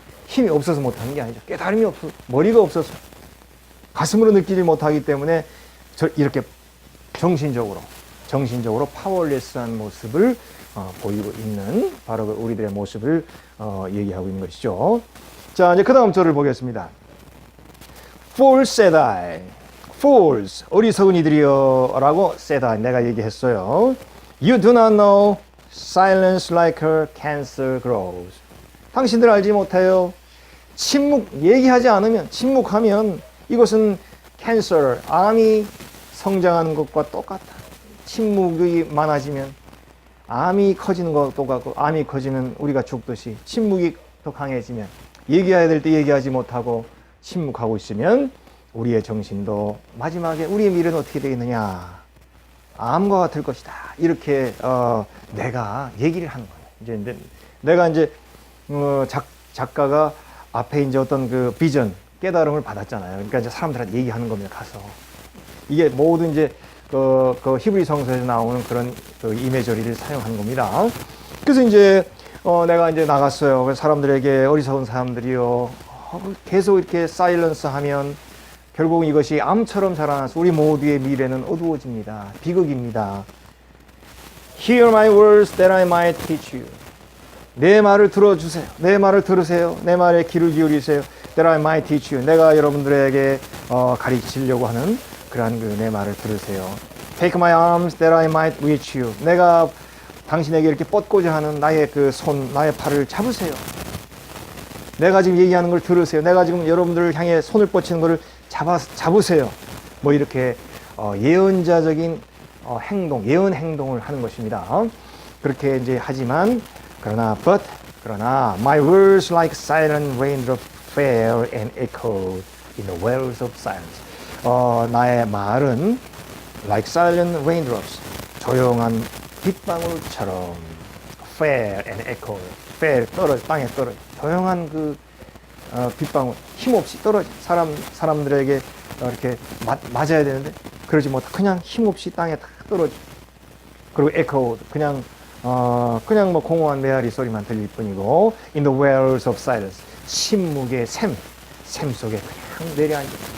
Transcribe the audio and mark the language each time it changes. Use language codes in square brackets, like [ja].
[ko] 힘이 없어서 못하는 게 아니죠. 깨달음이 없어서, 머리가 없어서, 가슴으로 느끼지 못하기 때문에 이렇게 정신적으로 파워레스한 모습을 보이고 있는 바로 우리들의 모습을 얘기하고 있는 것이죠. 자, 이제 그 다음 절을 보겠습니다. [en] Fools said I. [ko] Fools, 어리석은 이들이여 라고 [en] said I, [ko] 내가 얘기했어요. [en] You do not know, silence like a cancer grows. [ko] 당신들 알지 못해요. 얘기하지 않으면, 침묵하면 이것은 cancer, 암이 성장하는 것과 똑같아. 침묵이 많아지면 암이 커지는 것과 똑같고, 암이 커지면 우리가 죽듯이 침묵이 더 강해지면, 얘기해야 될 때 얘기하지 못하고 침묵하고 있으면 우리의 정신도 마지막에 우리의 미래는 어떻게 되겠느냐, 암과 같을 것이다. 이렇게 내가 얘기를 하는 거예요. 이제 내가 이제 작가가 앞에 이제 어떤 그 비전, 깨달음을 받았잖아요. 그러니까 이제 사람들한테 얘기하는 겁니다. 가서 이게 모두 이제 히브리 성서에서 나오는 그런 이메저리를 사용한 겁니다. 그래서 이제 내가 이제 나갔어요. 그래서 사람들에게 어리석은 사람들이요, 계속 이렇게 사일런스 하면 결국 이것이 암처럼 자라나서 우리 모두의 미래는 어두워집니다. 비극입니다. [en] Hear my words that I might teach you. [ko] 내 말을 들어주세요. 내 말을 들으세요. 내 말에 귀를 기울이세요. [en] That I might teach you. [ko] 내가 여러분들에게 가르치려고 하는 그러한 내 말을 들으세요. [en] Take my arms that I might reach you. [ko] 내가 당신에게 이렇게 뻗고자 하는 나의 그 손, 나의 팔을 잡으세요. 내가 지금 얘기하는 걸 들으세요. 내가 지금 여러분들을 향해 손을 뻗치는 것을 잡으세요. 뭐 이렇게 예언자적인 행동, 예언 행동을 하는 것입니다. 그렇게 이제 하지만 그러나 [en] my words like silent raindrops fell and echoed in the wells of silence. [ko] 나의 말은 [en] like silent raindrops, [ko] 조용한 빗방울처럼 [en] fell and echoed, fell, [ko] 땅에 떨어져. 조용한 그 빗방울, 힘없이 떨어져. 사람들에게 이렇게 맞아야 되는데 그러지 못하고 그냥 힘없이 땅에 탁 떨어져. 그리고 echoed, 그냥 뭐 공허한 메아리 소리만 들릴 뿐이고 [en] in the wells of silence, [ko] 침묵의 샘 속에 그냥 내려앉아.